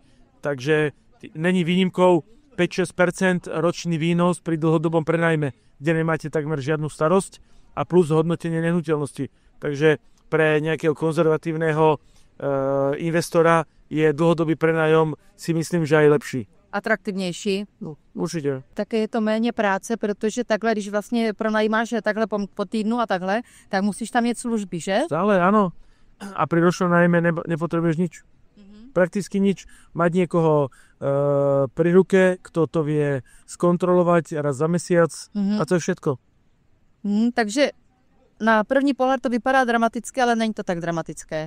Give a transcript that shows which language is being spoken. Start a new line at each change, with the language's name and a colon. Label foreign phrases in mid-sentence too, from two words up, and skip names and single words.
Slovak: Takže není výnimkou 5-6% ročný výnos pri dlhodobom prenajme, kde nemáte takmer žiadnu starosť a plus hodnotenie nehnuteľnosti. Takže pre nejakého konzervatívneho investora je dlhodobý prenajom, si myslím, že aj lepší.
Czech: Atraktivnější. No, určitě. Také je to méně práce, protože takhle, když vlastně pronajímáš takhle po týdnu a takhle, tak musíš tam mít služby, že?
Slovak: Stále, áno. A pri ročnom nájme nepotrebuješ nič. Prakticky nič. Mať niekoho pri ruke, kto to vie skontrolovať raz za mesiac a to je všetko.
Czech: Takže na první pohled to vypadá dramaticky, ale není to tak dramatické.